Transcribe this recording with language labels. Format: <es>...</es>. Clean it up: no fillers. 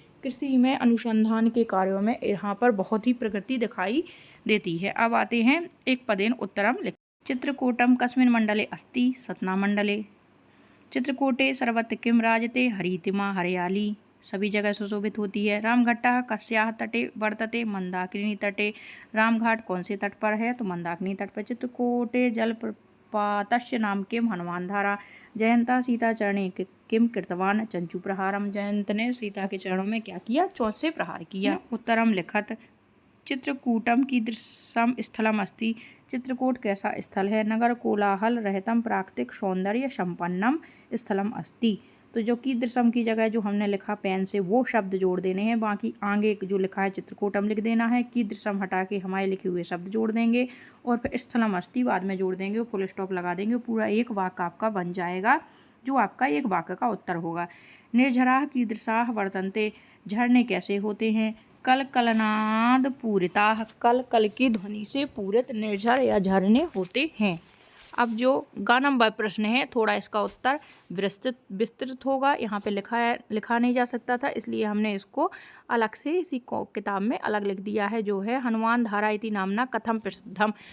<hi>कृषि में अनुसंधान के कार्यों में यहाँ पर बहुत ही प्रगति दिखाई देती है। अब आते हैं</hi> <sa>एक पदेन उत्तरम लिख। चित्रकूटम कस्मिन् मंडले अस्ति? सतना मंडले। चित्रकूटे सर्वत्र किम राजते? हरितिमा,</sa> <hi>हरियाली सभी जगह सुशोभित होती है।</hi> <sa>रामघट्टः कस्याः तटे वर्तते? मंदाकिनी तटे।</sa> <hi>रामघाट कौन से तट पर है? तो मंदाकिनी तट पर।</hi> <sa>चित्रकूटे जलप्रपातस्य नाम किम? हनुमान धारा। जयंतः सीताचरणे किम कृतवान? चंचुप्रहारम।</sa> <hi>जयंत ने सीता के चरणों में क्या किया? चोंच से प्रहार किया।</hi> <sa>उत्तरम लिखत। चित्रकूटम कीदृशं स्थलम अस्ति?</sa> <hi>चित्रकूट कैसा स्थल है?</hi> <sa>नगर कोलाहल रहितम प्राकृतिक सौंदर्य संपन्नम स्थलम अस्ति।</sa> <hi>तो जो कीदृशम की जगह जो हमने लिखा पेन से वो शब्द जोड़ देने हैं, बाकी आगे जो लिखा है चित्रकूटम लिख देना है। कीदृशम हटा के हमारे लिखे हुए शब्द जोड़ देंगे और फिर स्थलम अस्ति बाद में जोड़ देंगे, फुल स्टॉप लगा देंगे। पूरा एक वाक्य आपका बन जाएगा जो आपका एक वाक्य का उत्तर होगा।</hi> <sa>निर्झराः कीदृशाः वर्तन्ते?</sa> <hi>झरने कैसे होते हैं?</hi> <sa>कल कलनाद पूरिताः।</sa> <hi>कल की ध्वनि से पूरित निर्झर या झरने होते हैं। अब जो ग नंबर प्रश्न है थोड़ा इसका उत्तर विस्तृत होगा। यहाँ पे लिखा नहीं जा सकता था, इसलिए हमने इसको अलग से इसी किताब में अलग लिख दिया है, जो है</hi> <sa>हनुमान धारा इति नामना कथम प्रसिद्धम।</sa>